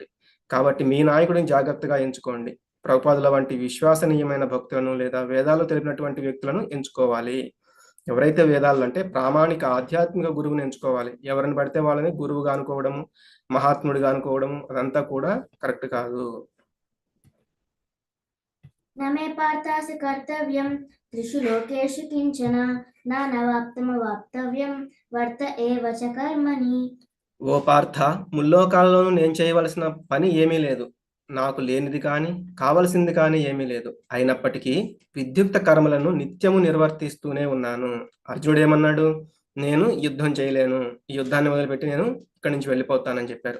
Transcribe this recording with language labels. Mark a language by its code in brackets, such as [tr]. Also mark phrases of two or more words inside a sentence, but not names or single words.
[te] కాబట్టి మీ నాయకుడిని జాగ్రత్తగా ఎంచుకోండి. ప్రభుపాదుల వంటి విశ్వసనీయమైన భక్తులను లేదా వేదాలు తెలిపినటువంటి వ్యక్తులను ఎంచుకోవాలి. ఎవరైతే వేదాలు అంటే ప్రామాణిక ఆధ్యాత్మిక గురువుని ఎంచుకోవాలి. ఎవరిని పడితే వాళ్ళని గురువుగా అనుకోవడము, మహాత్ముడిగా అనుకోవడము అదంతా కూడా కరెక్ట్ కాదు. [sa] न मे पार्थास्य कर्तव्यं त्रिषु लोकेषु किञ्चन नानवाप्तमवाप्तव्यं वर्त एव च कर्मणि. [te] ఓ పార్థ, ముల్లోకాల్లోనూ నేను చేయవలసిన పని ఏమీ లేదు. నాకు లేనిది కానీ కావలసింది కానీ ఏమీ లేదు. అయినప్పటికీ విద్యుక్త కర్మలను నిత్యము నిర్వర్తిస్తూనే ఉన్నాను. అర్జునుడు ఏమన్నాడు? నేను యుద్ధం చేయలేను, ఈ యుద్ధాన్ని మొదలుపెట్టి నేను ఇక్కడి నుంచి వెళ్ళిపోతానని చెప్పారు.